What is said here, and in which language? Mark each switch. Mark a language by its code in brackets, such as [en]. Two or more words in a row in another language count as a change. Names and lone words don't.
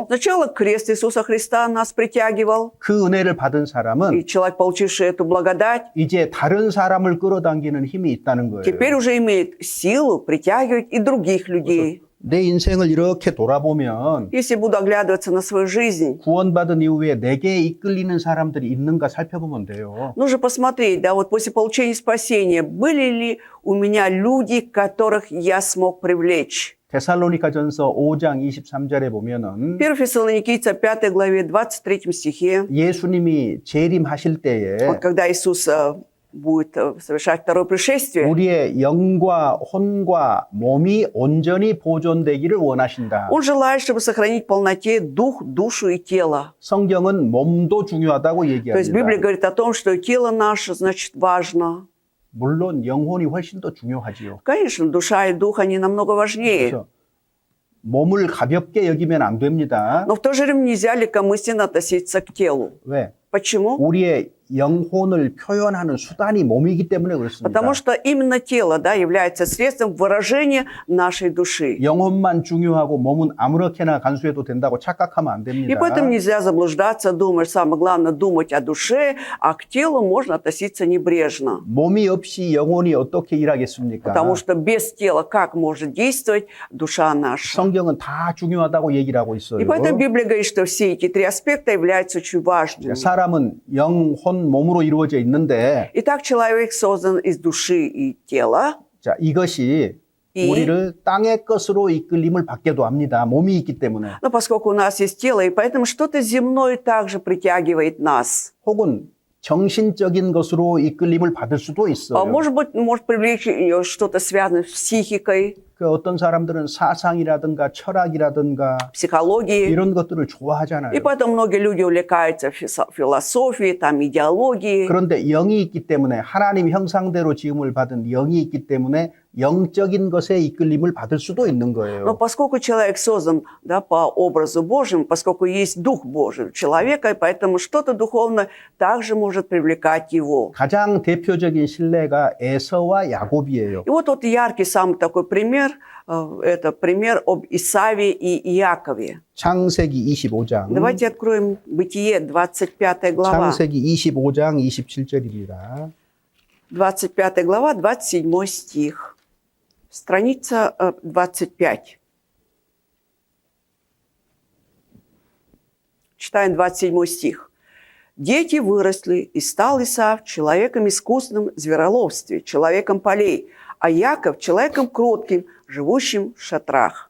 [ru] Сначала крест Иисуса Христа нас притягивал, [ko] 그 은혜를 받은 사람은 [ru] и человек, получивший эту благодать, [ko] 이제 다른 사람을 끌어당기는 힘이 있다는 거예요. [ru] теперь уже имеет силу притягивать и других людей. [ko] 내 인생을 이렇게 돌아보면 [ru] Если буду оглядываться на свою жизнь, [ko] 구원받은 이후에 내게 이끌리는 사람들이 있는가 살펴보면 돼요. [ru] нужно посмотреть, да, вот после получения спасения, были ли у меня люди, которых я смог привлечь. [ko] 데살로니가전서 5장 23절에 보면은 [ru] 1 Фессалоникийцам 5 главе 23 стихе, [ko] 예수님이 재림하실 때에 [ru] вот когда Иисус будет совершать второе пришествие. [ko] 우리의 영과 혼과 몸이 온전히 보존되기를 원하신다. [ru] Он желает, чтобы сохранить в полноте дух, душу и тело. [ko] 성경은 몸도 중요하다고 [ru] То есть Библия [ko] 얘기합니다. [ru] говорит о том, что тело наше, значит, важно. [ko] 물론 영혼이 훨씬 더 중요하지요. [ru] Конечно, душа и дух, они намного важнее. [ko] 그래서 몸을 가볍게 여기면 안 됩니다. [ru] Но в то же время нельзя легкомысленно относиться к телу. [ko] 왜? [ru] Почему? [ko] 우리의 영혼을 표현하는 수단이 몸이기 때문에 그렇습니다. [ru] Потому что именно тело, да, является средством выражения нашей души. [ko] 영혼만 중요하고 몸은 아무렇게나 간수해도 된다고 착각하면 안 [ru] И [ko] 됩니다. [ru] поэтому нельзя заблуждаться, думать, самое главное думать о душе, а к телу можно относиться небрежно. [ko] 몸이 없이 영혼이 어떻게 일하겠습니까? [ru] Потому что без тела как может действовать душа наша? [ko] 성경은 다 중요하다고 얘기를 하고 있어요. [ru] И поэтому Библия говорит, что все эти три аспекта являются очень важными. [ko] 사람은 영, 혼, 몸으로 이루어져 있는데 [ru] Итак, человек создан из души и тела. [ko] 자, 이것이 이? 우리를 땅의 것으로 이끌림을 받게도 합니다. 몸이 있기 때문에. [ru] Но поскольку у нас есть тело, и поэтому что-то земное также притягивает нас. [ko] 혹은 정신적인 것으로 이끌림을 받을 수도 있어요. [ru] Может быть, может привлечь ее что-то связанное с психикой, [ko] 그 어떤 사람들은 사상이라든가 철학이라든가 [ru] психологией. [ko] 이런 것들을 좋아하잖아요. [ru] И поэтому многие люди увлекаются философией, там, идеологией. [ko] 그런데 영이 있기 때문에 하나님 형상대로 지음을 받은 영이 있기 때문에 영적인 것에 이끌림을 받을 수도 있는 [ru] Но [ko] 거예요. [ru] поскольку человек создан, да, по образу Божьему, поскольку есть Дух Божий у человека, и поэтому что-то духовное также может привлекать его. [ko] 가장 대표적인 신뢰가 에서와 야곱이에요. [ru] И вот яркий самый такой пример, это пример об Исаве и Иакове. [ko] 창세기 25장. [ru] Давайте откроем Бытие, 25 глава. [ko] 창세기 25장 27절입니다. [ru] 25 глава, 27 стих. Страница 25. Читаем 27 стих. «Дети выросли, и стал Исав человеком искусным в звероловстве, человеком полей, а Яков человеком кротким, живущим в шатрах».